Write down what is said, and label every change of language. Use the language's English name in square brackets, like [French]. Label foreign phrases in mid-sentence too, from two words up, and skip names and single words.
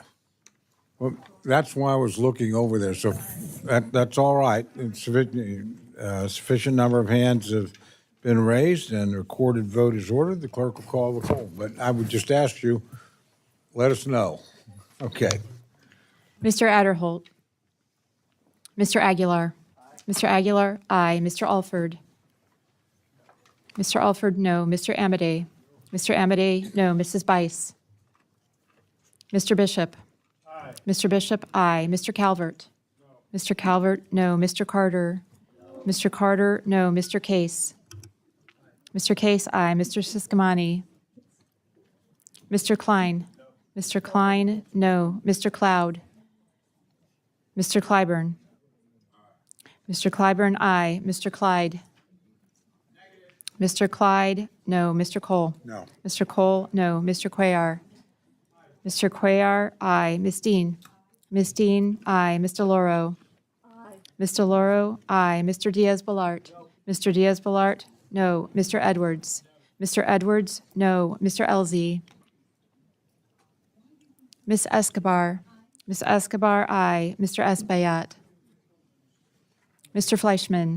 [English] Well, that's why I was looking over there. So that's all right. It's sufficient number of hands have been raised and the recorded vote is ordered. The clerk will call the roll. But I would just ask you, let us know. Okay. Mr. Adderholt. Mr. Aguilar. Mr. Aguilar, aye. Mr. Alford. Mr. Alford, no. Mr. Amadei. Mr. Amadei, no. Mrs. Bice. Mr. Bishop. Aye. Mr. Bishop, aye. Mr. Calvert. No. Mr. Calvert, no. Mr. Carter. No. Mr. Carter, no. Mr. Case. Mr. Case, aye. Mr. Siscomani. Mr. Klein. No. Mr. Klein, no. Mr. Cloud. Mr. Clyburn. Mr. Clyburn, aye. Mr. Clyde. Mr. Clyde, no. Mr. Cole? No. Mr. Cole, no. Mr. Cuellar? Mr. Cuellar, aye. Ms. Dean? Ms. Dean, aye. Mr. Loro? Mr. Loro, aye. Mr. Diaz-Balart? Mr. Diaz-Balart, no. Mr. Edwards? Mr. Edwards, no. Mr. Elzey? Ms. Escobar? Ms. Escobar, aye. Mr. Espaillat? Mr. Fleischman?